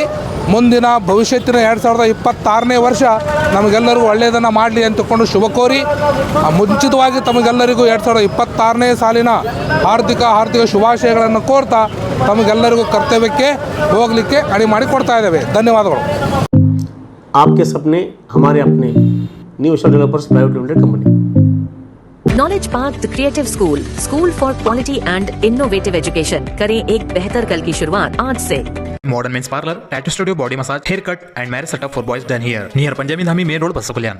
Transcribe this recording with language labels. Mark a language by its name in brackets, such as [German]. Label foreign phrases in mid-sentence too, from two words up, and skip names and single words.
[Kannada] ಮುಂದಿನ ಭವಿಷ್ಯತ್ತಿನ 2026ನೇ ವರ್ಷ ನಮಗೆಲ್ಲರಿಗೂ ಒಳ್ಳೆಯದನ್ನು ಮಾಡಲಿ ಅಂತಕೊಂಡು ಶುಭ ಕೋರಿ, ಮುಂಚಿತವಾಗಿ ತಮಗೆಲ್ಲರಿಗೂ 2026ನೇ ಸಾಲಿನ ಹಾರ್ದಿಕ ಶುಭಾಶಯಗಳನ್ನು ಕೋರ್ತಾ ತಮಗೆಲ್ಲರಿಗೂ ಕರ್ತವ್ಯಕ್ಕೆ ಹೋಗಲಿಕ್ಕೆ ಅಡಿ ಮಾಡಿ ಕೊಡ್ತಾ ಇದ್ದೇವೆ. ಧನ್ಯವಾದಗಳು. [Hindi] आपके सपने हमारे अपने न्यू स्टार डेवलपर्स प्राइवेट लिमिटेड कंपनी. [English] Knowledge Park the creative school for quality and innovative education. [Hindi] करें एक बेहतर कल की शुरुआत आज से. [English] Modern Men's Parlor, Tattoo Studio, Body Massage, Haircut and Marriage Setup for Boys done here. Near Panjabi Dhami Main Road, Basakulyan.